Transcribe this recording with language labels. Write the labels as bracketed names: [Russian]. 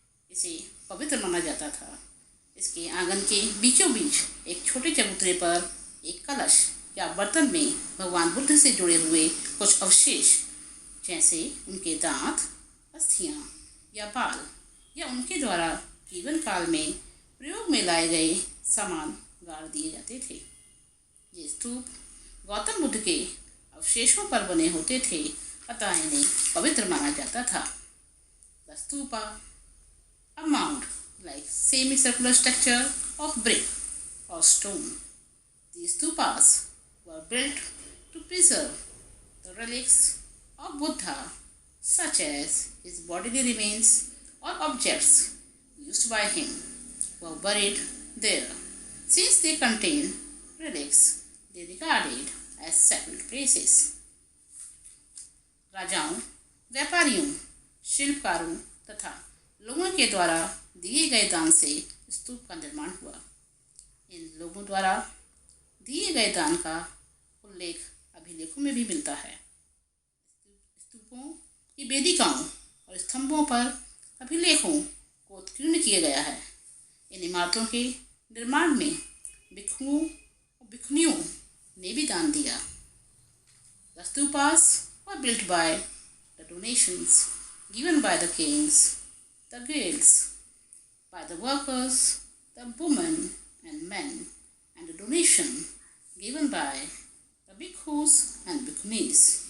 [Hindi] इसे पवित्र माना जाता था। इसके आंगन के बीचों बीच एक छोटे चबूतरे पर एक कलश या बर्तन में भगवान बुद्ध से जुड़े हुए कुछ अवशेष जैसे उनके दांत, अस्थियां या बाल या उनके द्वारा जीवन काल में प्रयोग में लाए गए सामान गाड़ दिए जाते थे। ये स्तूप गौतम बुद्ध के अवशेषों पर बने होते थे, अतः इन्हें पवित्र माना जाता था। [English] The stupa, a mound like semicircular structure of brick or stone. These stupas were built to preserve the relics of Buddha, such as his bodily remains or objects used by him, were buried there. Since they contain relics, they regarded as sacred places. [Hindi] राजाओं, व्यापारियों, शिल्पकारों तथा लोगों के द्वारा दिए गए दान से स्तूप का निर्माण हुआ। इन लोगों द्वारा दिए गए दान का उल्लेख अभिलेखों में भी मिलता है। स्तूपों की वेदिकाओं और स्तंभों पर अभिलेखों को उत्कीर्ण किया गया है। इन इमारतों के निर्माण में भिक्षुओं और भिक्षुणियों ने भी दान दिया। [English] The stupas were built by the donations given by the kings, the guilds, by the workers, the women and men, and the donation given by the bhikkhus and bhikkhunis.